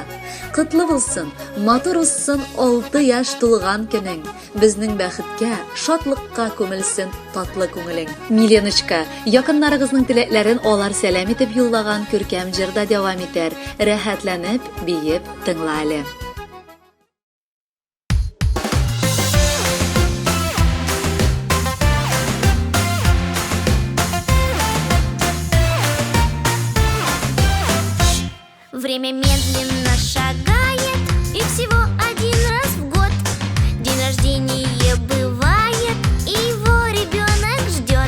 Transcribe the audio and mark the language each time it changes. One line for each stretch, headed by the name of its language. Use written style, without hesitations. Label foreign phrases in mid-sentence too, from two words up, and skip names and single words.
Tatar: Кытлы булсын, матур узсын 6 яшь тулган көнең, безнең бәхеткә, шатлыкка күмелсен татлы күңелең. Миленочка, якыннарыгызның теләкләрен алар сәлам итеп юллаган күркәм җырда дәвам итәр, рәхәтләнеп, биеп тыңла әле.
Russian: Время медленно шагает, и всего один раз в год день рождения бывает, и его ребенок ждет.